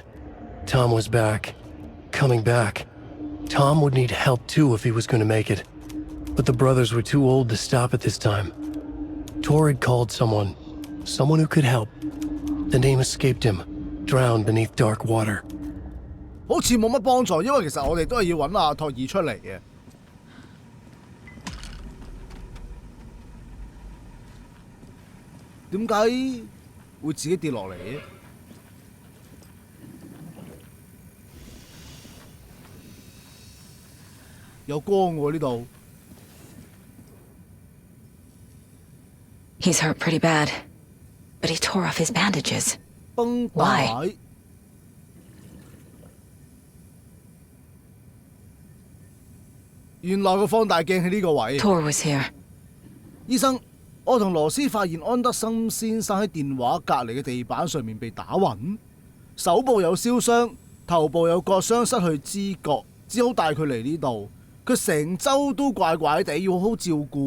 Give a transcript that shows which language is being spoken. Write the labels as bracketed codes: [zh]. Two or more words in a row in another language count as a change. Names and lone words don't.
[en] Tom was back. Coming back. Tom would need help too if he was going to make it. But the brothers were too old to stop at this time. Tor had called someone. Someone who could help. The name escaped him. Drowned beneath dark water. [yue] 好似冇乜幫助，因為其實我哋都係要揾阿托爾出嚟嘅。點解會自己跌落嚟嘅？有光喎呢度。 [en] He's hurt pretty bad, but he tore off his bandages. [yue] 繃帶。 [en] Why? [yue] 原來個放大鏡喺呢個位。 [en] Tor was here. [yue] 醫生，我同羅斯發現安德森先生喺電話隔離嘅地板上面被打暈，手部有燒傷，頭部有割傷，失去知覺，只好帶佢嚟呢度。佢成周都怪怪地，要好好照顧。